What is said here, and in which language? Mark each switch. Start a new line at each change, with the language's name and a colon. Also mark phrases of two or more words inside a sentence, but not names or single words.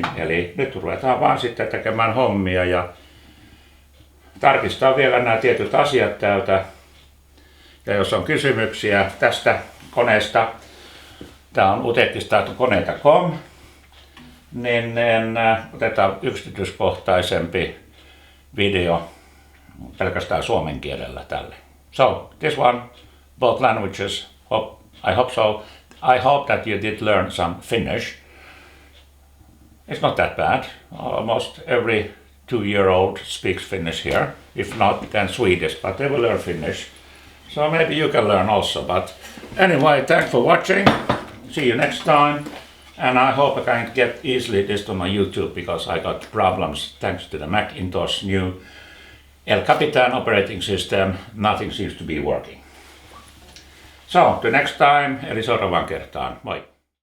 Finnish: Eli nyt ruvetaan vaan sitten tekemään hommia ja tarkistaa vielä nämä tietyt asiat täältä. Ja jos on kysymyksiä tästä koneesta, tää on utekkistautukoneita.com, niin otetaan yksityiskohtaisempi video pelkästään suomen kielellä tälle.
English: So, this one, both languages, I hope so. I hope that you did learn some Finnish. It's not that bad. Almost every 2-year-old speaks Finnish here. If not, then Swedish, but they will learn Finnish. So maybe you can learn also. But anyway, thanks for watching. See you next time. And I hope I can get easily this on my YouTube because I got problems thanks to the Macintosh new El Capitan operating system. Nothing seems to be working. So, the next time,
Finnish: eli seuraavaan kertaan. Moi!